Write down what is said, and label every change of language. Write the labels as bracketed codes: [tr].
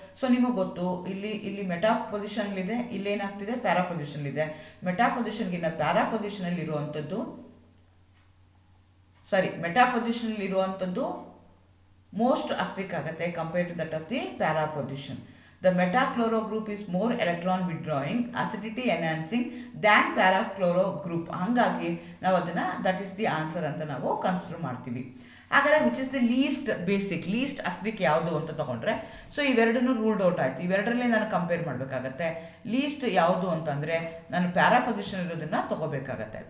[kn] So ನಿಮಗೆ ಗೊತ್ತು, ಇಲ್ಲಿ ಮೆಟಾ ಪೊಸಿಷನ್ಲಿದೆ, ಇಲ್ಲೇನಾಗ್ತಿದೆ ಪ್ಯಾರಾ ಪೊಸಿಷನ್ಲಿದೆ. ಮೆಟಾ ಪೊಸಿಷನ್ಗಿನ್ನ ಪ್ಯಾರಾ ಪೊಸಿಷನಲ್ಲಿ ಇರುವಂಥದ್ದು ಮೆಟಾ ಪೊಸಿಷನಲ್ಲಿ ಇರುವಂಥದ್ದು ಮೋಸ್ಟ್ ಅಸಿಡಿಕ್ ಆಗುತ್ತೆ [en] Compare to that of the para position. The metachloro group is more electron withdrawing, acidity enhancing than parachloro group. [kn] ಹಾಗಾಗಿ ನಾವು ಅದನ್ನು [en] that is the answer [kn] ಅಂತ ನಾವು ಕನ್ಸಿಡರ್ ಮಾಡ್ತೀವಿ. ಹಾಗಾದರೆ which is the list basic, list acidic ಯಾವುದು ಅಂತ ತೊಗೊಂಡ್ರೆ, ಸೊ ಇವೆರಡನ್ನೂ ರೂಲ್ಡ್ ಔಟ್ ಆಯಿತು. ಇವೆರಡರಲ್ಲಿ ನಾನು ಕಂಪೇರ್ ಮಾಡಬೇಕಾಗತ್ತೆ. ಲೀಸ್ಟ್ ಯಾವುದು ಅಂತಂದರೆ ನಾನು ಪ್ಯಾರಾ ಪೊಸಿಷನ್ ಇರೋದನ್ನು ತೊಗೋಬೇಕಾಗತ್ತೆ.